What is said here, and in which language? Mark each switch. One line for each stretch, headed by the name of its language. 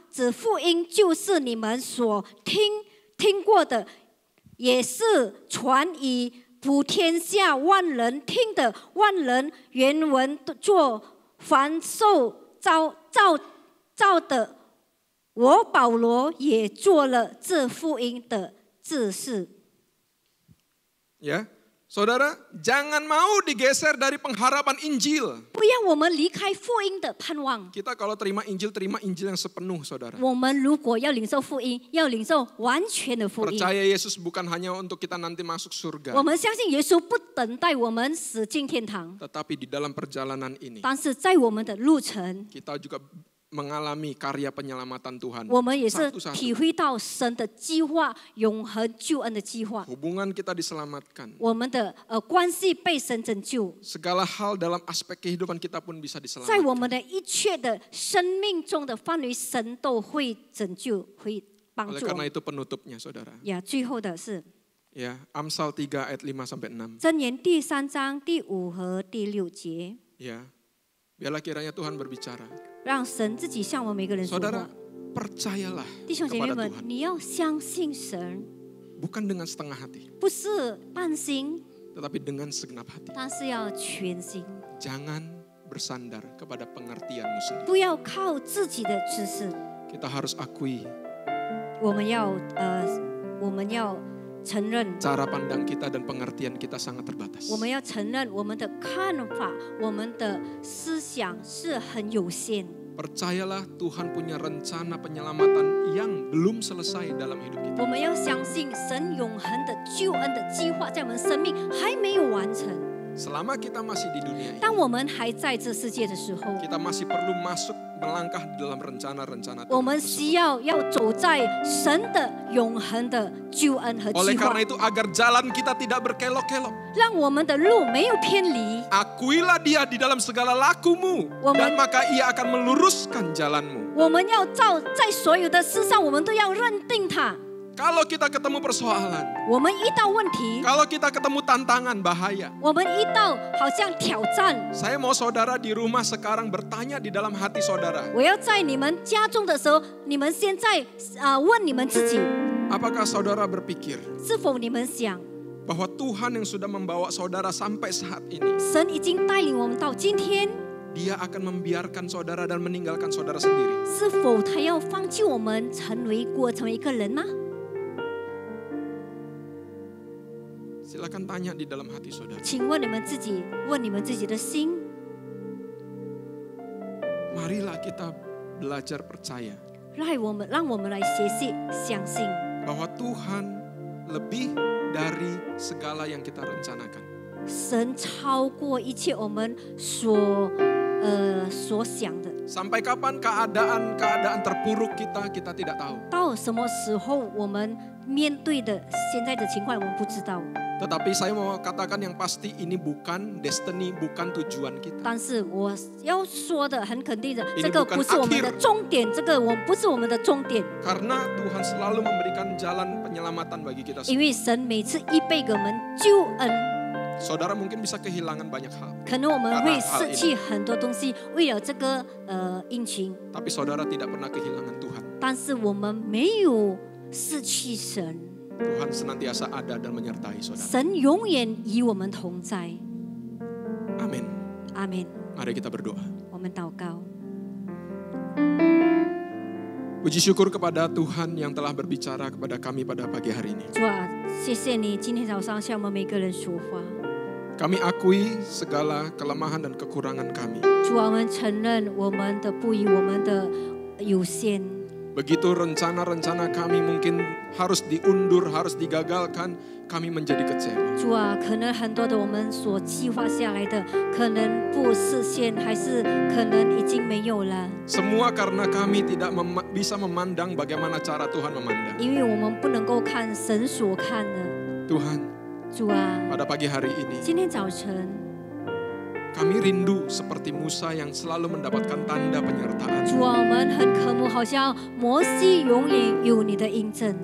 Chinese: 指福音就是你们所听过的，也是传以普天下万人听的。万人原文做凡受造的。我保罗也做了这福音的指示。
Indonesian: Ya, saudara, jangan mau digeser dari pengharapan Injil.
Chinese: 不要我们离开福音的盼望。
Indonesian: Kita kalau terima Injil yang sepenuh, saudara.
Chinese: 我们如果要领受福音，要领受完全的福音。
Indonesian: Percaya Yesus bukan hanya untuk kita nanti masuk surga.
Chinese: 我们相信耶稣不等待我们死进天堂，
Indonesian: Tetapi di dalam perjalanan ini,
Chinese: 但是在我们的路程，
Indonesian: kita juga mengalami karya penyelamatan Tuhan.
Chinese: 我们也是
Indonesian: Satu-satu.
Chinese: 体会到神的计划，永恒救恩的计划。
Indonesian: Hubungan kita diselamatkan.
Chinese: 我们的关系被神拯救，
Indonesian: Segala hal dalam aspek kehidupan kita pun bisa
Chinese: 在我
Indonesian: diselamatkan.
Chinese: 们的一切的生命中的范围，神都会拯救，会帮
Indonesian: Oleh
Chinese: 助我
Indonesian: karena
Chinese: 们。
Indonesian: itu penutupnya saudara.
Chinese: 呀，最后的是
Indonesian: Ya, Amsal 3 ayat 5 sampai 6.
Chinese: 箴言第3章第5和第6节，
Indonesian: Ya. Biarlah kiranya Tuhan berbicara.
Chinese: 让神自己向我们每个人说
Indonesian: Saudara,
Chinese: 话。
Indonesian: percayalah
Chinese: 弟兄姐妹
Indonesian: kepada
Chinese: 们，
Indonesian: Tuhan.
Chinese: 你要相信神，
Indonesian: Bukan dengan setengah hati,
Chinese: 不是半心，
Indonesian: tetapi dengan segenap hati.
Chinese: 但是要全心，
Indonesian: Jangan bersandar kepada pengertianmu sendiri.
Chinese: 不要靠自己的知识。
Indonesian: Kita harus akui
Chinese: 我们要承认，
Indonesian: cara pandang kita dan pengertian kita sangat terbatas.
Chinese: 我们要承认我们的看法，我们的思想是很有限。
Indonesian: Percayalah Tuhan punya rencana penyelamatan yang belum selesai dalam hidup kita.
Chinese: 我们要相信神永恒的救恩的计划在我们生命还没有完成。
Indonesian: Selama kita masih di dunia ini,
Chinese: 当我们还在这世界的时候，
Indonesian: kita masih perlu masuk melangkah di dalam rencana-rencana
Chinese: 我
Indonesian: Tuhan
Chinese: 们
Indonesian: tersebut.
Chinese: 需要走在神的永恒的救恩和
Indonesian: Oleh
Chinese: 计划
Indonesian: karena，itu agar jalan kita tidak berkelok-kelok.
Chinese: 让我们的路没有偏离。
Indonesian: Akuilah dia di dalam segala lakumu, dan maka ia akan meluruskan jalanmu.
Chinese: 我们要在所有的事上，我们都要认定它。
Indonesian: Kalau kita ketemu persoalan,
Chinese: 我们遇到问题，
Indonesian: kalau kita ketemu tantangan bahaya,
Chinese: 我们遇到好像挑战，
Indonesian: saya mau saudara di rumah sekarang bertanya di dalam hati saudara,
Chinese: 我要在你们家中的时候，你们现在问你们自己，
Indonesian: apakah saudara berpikir
Chinese: 是否你们想，
Indonesian: bahwa Tuhan yang sudah membawa saudara sampai saat ini,
Chinese: 神已经带领我们到今天，
Indonesian: Dia akan membiarkan saudara dan meninggalkan saudara sendiri?
Chinese: 是否他要放弃我们，成为一个人呢？
Indonesian: Silakan tanya di dalam hati saudara.
Chinese: 请问你们自己，问你们自己的心。
Indonesian: Marilah kita belajar percaya
Chinese: 让我们来学习相信，
Indonesian: bahwa Tuhan lebih dari segala yang kita rencanakan.
Chinese: 神超过一切我们所想的。
Indonesian: Sampai kapan keadaan terpuruk kita tidak tahu.
Chinese: 到什么时候我们面对的现在的情况，我们不知道。
Indonesian: Tetapi saya mau katakan yang pasti ini bukan
English: destiny,
Indonesian: bukan tujuan kita.
Chinese: 但是我要说的很肯定的，
Indonesian: Ini
Chinese: 这个
Indonesian: bukan
Chinese: 不是我们的
Indonesian: akhir.
Chinese: 终点，这个不是我们的终点，
Indonesian: Karena Tuhan selalu memberikan jalan penyelamatan bagi kita
Chinese: 因为神每次预备给我们救恩，
Indonesian: Saudara mungkin bisa kehilangan banyak hal.
Chinese: 可能我们会
Indonesian: Karena hal
Chinese: 失去很多东西，为了这个应情，
Indonesian: Tapi saudara tidak pernah kehilangan Tuhan.
Chinese: 但是我们没有失去神，
Indonesian: Tuhan senantiasa ada dan menyertai saudara.
Chinese: 神永远与我们同在。
Indonesian: Amin.
Chinese: 阿门。
Indonesian: Mari kita berdoa.
Chinese: 我们祷告，
Indonesian: Puji syukur kepada Tuhan yang telah berbicara kepada kami pada pagi hari ini.
Chinese: 主啊，谢谢你今天早上向我们每个人说话。
Indonesian: Kami akui segala kelemahan dan kekurangan kami.
Chinese: 主啊，我们承认我们的不义，我们的有限。
Indonesian: Begitu rencana-rencana kami mungkin harus diundur, harus digagalkan, kami menjadi kecewa.
Chinese: 主啊，可能很多的我们所计划下来的，可能不实现，还是可能已经没有了，
Indonesian: Semua karena kami tidak bisa memandang bagaimana cara Tuhan memandang.
Chinese: 因为我们不能够看神所看的。
Indonesian: Tuhan,
Chinese: 主啊，
Indonesian: pada pagi hari ini
Chinese: 今天早晨
Indonesian: kami rindu seperti Musa yang selalu mendapatkan tanda penyertaan.
Chinese: 主啊，我们很渴慕，好像摩西永远有你的印证。